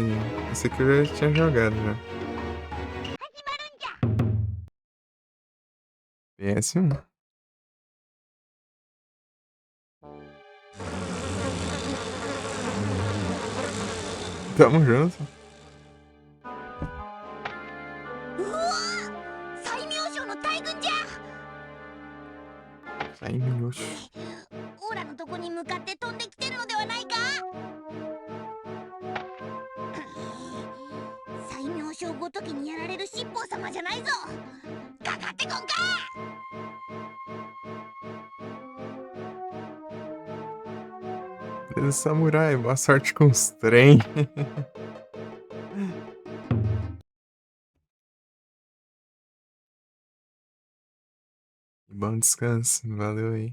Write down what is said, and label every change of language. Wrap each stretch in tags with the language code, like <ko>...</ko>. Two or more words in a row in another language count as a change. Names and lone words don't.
<pt>Esse aqui eu já tinha jogado já. PS1. Tamo junto.</pt> <ja>うわ、最明将の大軍じゃ。</ja> <pt>Ai, meu Deus.</pt> <ja>オラのとこに向かって飛んできてるのではないか。最明将ごときにやられる七宝様じゃないぞ。かかってこんか。</ja> <pt>Beleza, samurai, boa sorte com os trem. Bom descanso, valeu aí.</pt>